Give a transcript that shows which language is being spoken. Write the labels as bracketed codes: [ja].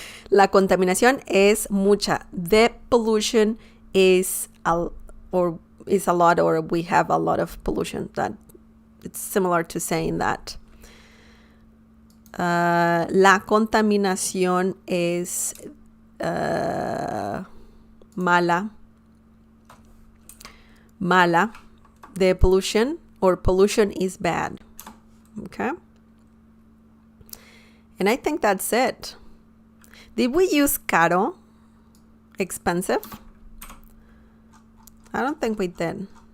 [es] La contaminación es mucha. [en] The pollution is a lot, or we have a lot of pollution. That it's similar to saying that. [es] La contaminación es mala. Mala. [en] The pollution or pollution is bad. Okay? And I think that's it. Did we use caro? Expensive? I don't think we did.